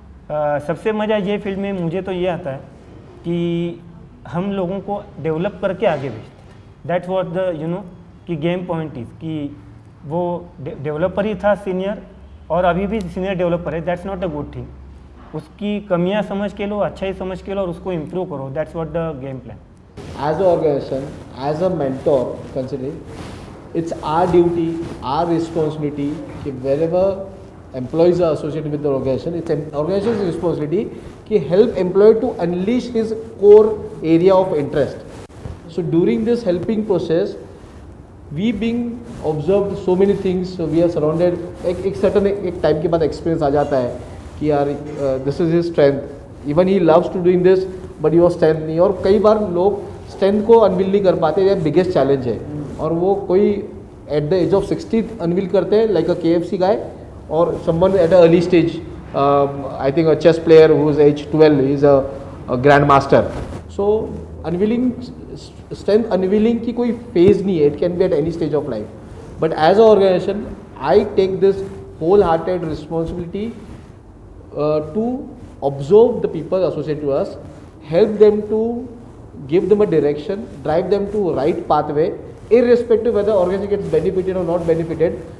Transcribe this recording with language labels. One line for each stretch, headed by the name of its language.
Hindi: सबसे मज़ा ये फील्ड में मुझे तो ये आता है कि हम लोगों को डेवलप करके आगे भेजते।
English: that's what the कि game point is
Hindi: कि वो डेवलपर ही था सीनियर और अभी भी सीनियर डेवलपर है।
English: That's not a good thing.
Hindi: उसकी कमियां समझ के लो, अच्छा ही समझ के लो और उसको इम्प्रूव करो।
English: That's what the game plan. As an organization, as a mentor, considering it's our duty, our responsibility कि wherever employees are associated with the organization, it's an organization's responsibility कि help employee to unleash his core area of interest. So during this helping process, we being observed so many things, so we are surrounded
Hindi: एक certain एक time के बाद experience आ जाता है कि यार
English: this is his strength, even he loves to doing this, but your strength नहीं।
Hindi: और कई बार लोग स्ट्रेंथ को अनविल नहीं कर पाते, ये बिगेस्ट चैलेंज है। और वो कोई
English: At the age of 60 unveil करते हैं like a KFC guy, और someone at a early stage, I think a chess player who is age 12 is a grand master. So unveiling strength unveiling
Hindi: की कोई फेज नहीं है,
English: It can be at any stage of life. But as a organization I take this whole hearted responsibility to observe the people associated to us, help them to give them a direction, drive them to right pathway, irrespective whether organization gets benefited or not benefited.